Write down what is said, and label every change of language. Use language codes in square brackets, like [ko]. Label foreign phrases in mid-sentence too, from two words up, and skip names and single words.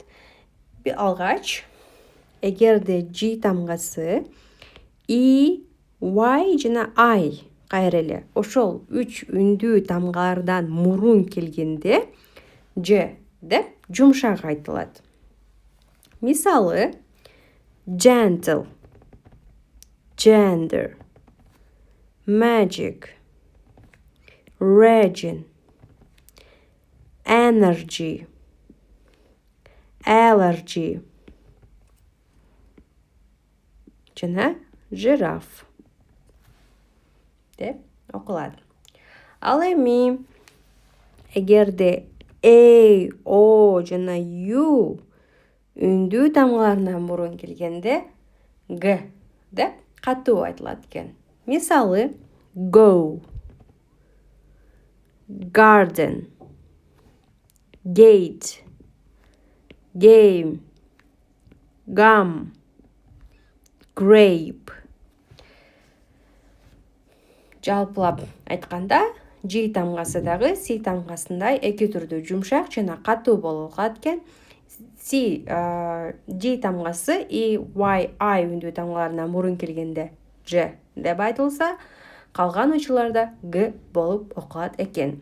[ky] Алгач, эгерде G тамгасы E, Y жана I кайра эле ошол 3 үндүү тамгалардан мурун келгенде G деп жумшак айтылат. Мисалы, [en] gentle, gender, magic, region, energy, allergy жана giraffe [ky] деп окулат. Ал эми эгерде A, O жана U үндүү тамгаларынан мурун келгенде G деп катуу айтылат экен. Мисалы, [en] go, garden, gate, game, gum, grape. [ky] Жалпылап айтканда, G тамгасы дагы C тамгасындай эки түрдүү жумшак жана катуу болуп калат экен. G тамгасы E, Y, I үндүү тамгаларынан мурун келгенде G деп айтылса, калган учурларда G болуп окулат экен.